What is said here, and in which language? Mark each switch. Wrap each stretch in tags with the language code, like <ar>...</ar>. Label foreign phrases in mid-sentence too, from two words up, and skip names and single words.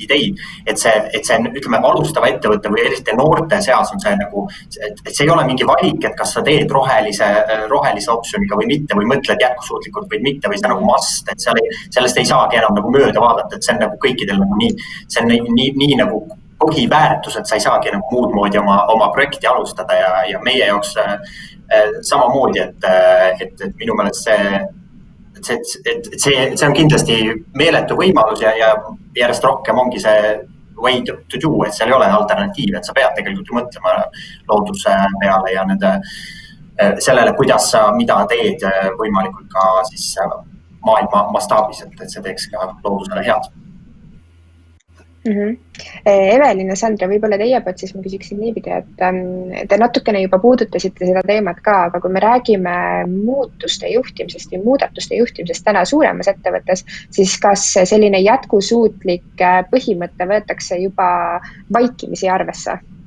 <et>ideid, et see ütleme, alustava ettevõtte või eriti noorte seas on see nagu, et see ei ole mingi valik, et kas sa teed rohelise optsiooniga või mitte, või mõtled jätkusuutlikult või mitte, või see nagu must, et sellest ei saagi enam nagu mööda vaadata, et see on nagu kõikidel nagu nii, see on nii nagu põhiväärtus, et sa ei saagi nagu muud moodi oma projekti alustada ja meie jaoks samamoodi, et minu meelest see on kindlasti meeletu võimalus ja järjest rohkem ongi see</et> <en>way to do,</en> <et>et seal ei ole alternatiiv, et sa pead tegelikult ju mõtlema looduse peale ja sellele, kuidas sa mida teed võimalikult ka siis maailma mastaabis, et see teeks ka loodusele head. Evelin ja Sandra, võib-olla teie poolt siis ma küsiksin niipidi, et te natukene juba puudutasite seda teemat ka, aga kui me räägime muutuste juhtimisest ja muudatuste juhtimisest täna suuremas ettevõttes, siis kas selline jätkusuutlik põhimõte võetakse juba vaikimisi arvesse?</et>